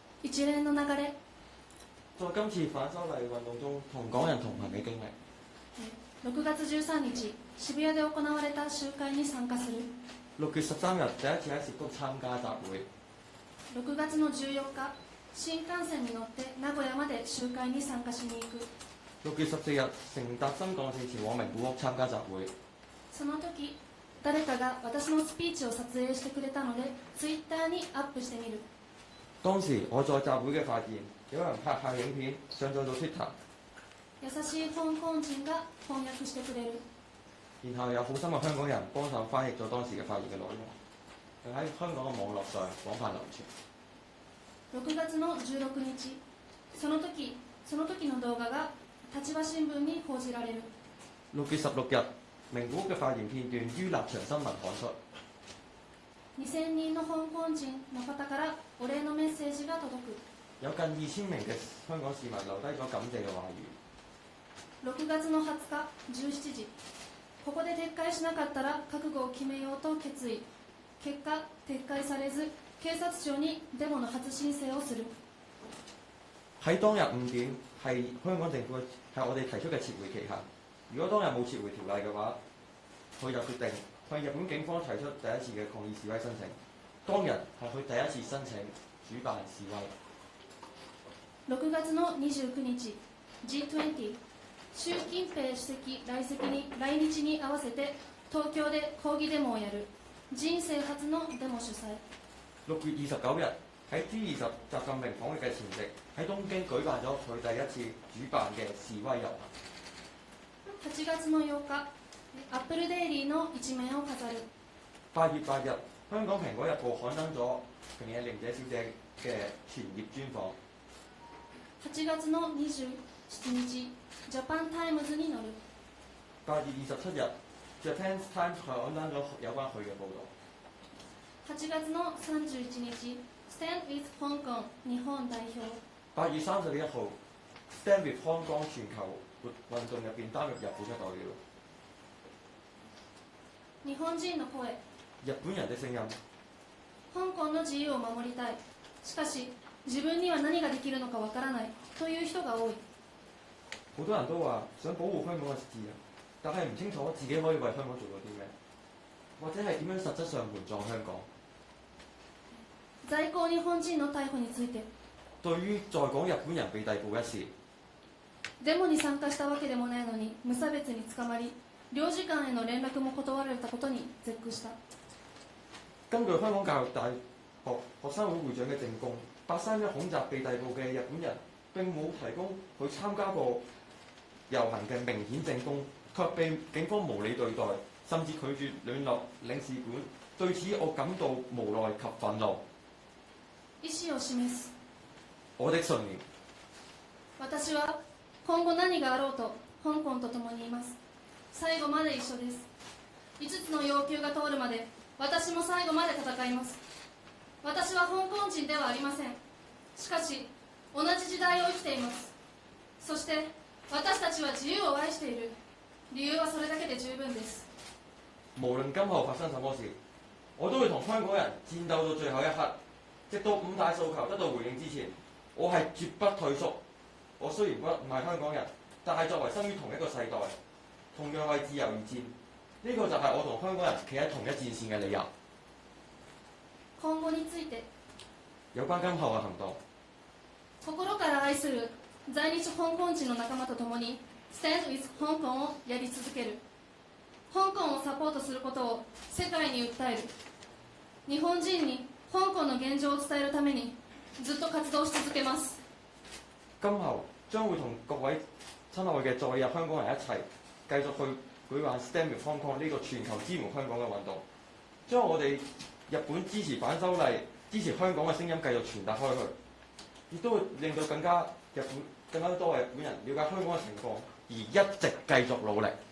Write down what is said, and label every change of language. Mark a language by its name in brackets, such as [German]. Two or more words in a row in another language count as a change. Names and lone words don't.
[Japanese] 一連の流れ。 [Cantonese] 在今次反修例運動中同港人同行嘅經歷。 [Japanese] 6月13 日、渋谷で行われた集会に參加する。 [Cantonese] 6 月13日第一次喺涉谷參加集會。 [Japanese] 6月の14日、新幹線に乗って名古屋まで集会に參加しに行く。 [Cantonese] 6 月14日乘搭新幹線前往名古屋參加集會。 [Japanese] その時、誰かが私のスピーチを撮影してくれたので、ツイッターにアップしてみる。 [Cantonese] 當時我在集會嘅發現，有人拍下影片上載到 Twitter， [Japanese] 優しい香港人が翻訳してくれる。 [Cantonese] 然後有好心嘅香港人幫手翻譯咗當時嘅發言嘅內容，並喺香港嘅網絡上廣泛流傳。 [Japanese] 6月の16日、その時の動画が立場新聞に報じられる。 [Cantonese] 6 月16日，名古屋嘅發言片段於立場新聞刊出。 [Japanese] 2000人の香港人の方からお禮のメッセージが届く。 [Cantonese] 有近2000名嘅香港市民留低咗感謝嘅話語。 [Japanese] 6月の20日17時、ここで撤回しなかったら覚悟を決めようと決意。結果、撤回されず、警察庁にデモの初申請をする。 [Cantonese] 喺當日5點係香港政府係我哋提出嘅撤回期限。如果當日冇撤回條例嘅話，佢就決定向日本警方提出第一次嘅抗議示威申請。當日係佢第一次申請主辦示威。 [Japanese] 6月の29日 G20 習近平主席来日に合わせて東京で抗議デモをやる。人生初のデモ主催。 [Cantonese] 6 月29日喺 G20 習近平訪日嘅前夕，喺東京舉辦咗佢第一次主辦嘅示威遊行。 [Japanese] 8月の8日アップルデイリーの一面を飾る。 [Cantonese] 8 月8日，香港蘋果日報刊登咗平野玲姐小姐嘅全頁專訪。 [Japanese] 8月の27日ジャパンタイムズに載る。 [Cantonese] 8月27日 Japan Times 刊登咗有關佢嘅報導。 [Japanese] 8月の31日 Stand with Hong Kong 日本代表。 [Cantonese] 8月31號 Stand with Hong Kong 全球運動入邊擔任日本嘅代表。 [Japanese] 日本人の声。 [Cantonese] 日本人的聲音。 [Japanese] 香港の自由を守りたい。しかし自分には何ができるのかわからないという人が多い。 [Cantonese] 好多人都話想保護香港嘅自由，但係唔清楚自己可以為香港做到啲咩，或者係點樣實質上援助香港。 [Japanese] 在港日本人の逮捕について。 [Cantonese] 對於在港日本人被逮捕一事， [Japanese] デモに参加したわけでもないのに無差別に捕まり、領事館への連絡も断られたことに絶句した。 [Cantonese] 根據香港教育大學學生會會長嘅證供，831恐襲被逮捕嘅日本人並冇提供佢參加過遊行嘅明顯證供，卻被警方無理對待，甚至拒絕聯絡領事館。對此我感到無奈及憤怒。 [Japanese] 意思を示す。 [Cantonese] 我的信念。 [Japanese] 私は今後何があろうと香港と共にいます。最後まで一緒です。5つの要求が通るまで私も最後まで戦います。私は香港人ではありません。しかし同じ時代を生きています。そして私たちは自由を愛している。理由はそれだけで十分です。 [Cantonese] 無論今後發生什麼事，我都會同香港人戰鬥到最後一刻，直到5大訴求得到回應之前，我係絕不退縮。我雖然唔係香港人，但係作為生於同一個世代，同樣為自由而戰，呢個就係我同香港人企喺同一戰線嘅理由。 [Japanese] 今後について。 [Cantonese] 有關今後嘅行動。 [Japanese] 心から愛する在日香港人の仲間と共に Stand with Hong Kong をやり続ける。香港をサポートすることを世界に訴える。日本人に香港の現狀を伝えるためにずっと活動し続けます。 [Cantonese] 今後將會同各位親愛嘅在日香港人一齊繼續去舉辦 Stand with Hong Kong 呢個全球支援香港嘅運動，將我哋日本支持反修例、支持香港嘅聲音繼續傳達開去，亦都會令到更加多嘅日本人了解香港嘅情況，而一直繼續努力。